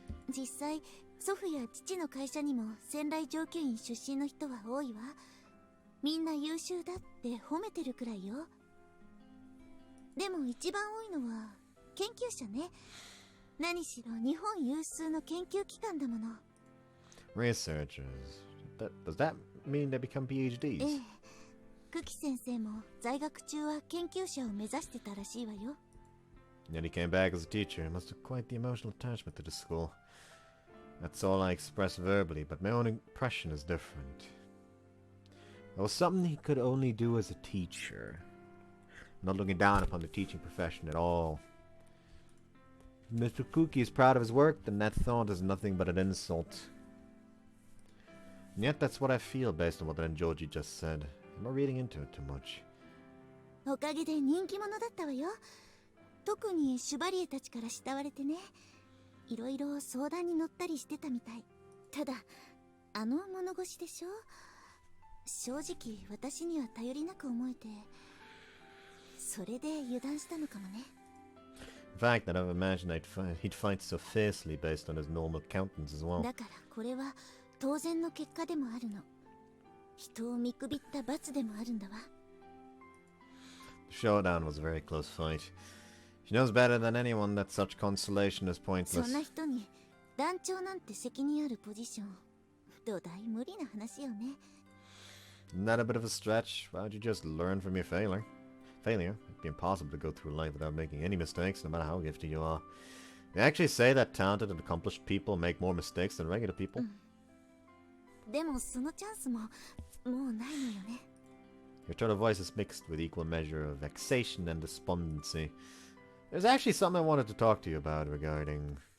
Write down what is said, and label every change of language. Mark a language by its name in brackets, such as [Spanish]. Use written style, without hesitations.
[Japanese] 実際祖父や父の会社にも仙台条件出身の人は多いわ。みんな優秀だって褒めてるくらいよ。でも一番多いのは研究者ね。何しろ日本有数の研究機関だもの。 [English] Researchers. Does that mean they become PhDs? [Japanese] ええ、久喜先生も在学中は研究者を目指してたらしいわよ。 [English] Yet he came back as a teacher. He must have quite the emotional attachment to the school. That's all I express verbally, but my own impression is different. It was something he could only do as a teacher. I'm not looking down upon the teaching profession at all. If Mr. Kuki is proud of his work, then that thought is nothing but an insult. And yet that's what I feel based on what Renjoji just said. I'm not reading into it too much. [Japanese] おかげで人気者だったわよ。特にシュバリエたちから慕われてね。いろいろ相談に乗ったりしてたみたい。ただあの物腰でしょ。正直私には頼りなく思えて、それで油断したのかもね。 [English] In fact, I never imagined he'd fight so fiercely based on his normal countenance as well. [Japanese] だからこれは当然の結果でもあるの。人を見くびった罰でもあるんだわ。 [English] The showdown was a very close fight. She knows better than anyone that such consolation is [Japanese] そ [English] pointless. [Japanese] んな人に団長なんて責任あるポジション、土台無理な話よね。 [English] Isn't that a bit of a stretch? Why don't you just learn from your failure? It'd be impossible to go through life without making any mistakes, no matter how gifted you are. They actually say that talented and accomplished people make more mistakes than regular people. [Japanese] でもそのチャンスももうないのよね。 [English] Your tone of voice is mixed with equal measure of vexation and despondency. There's actually something I wanted to talk to you about regarding...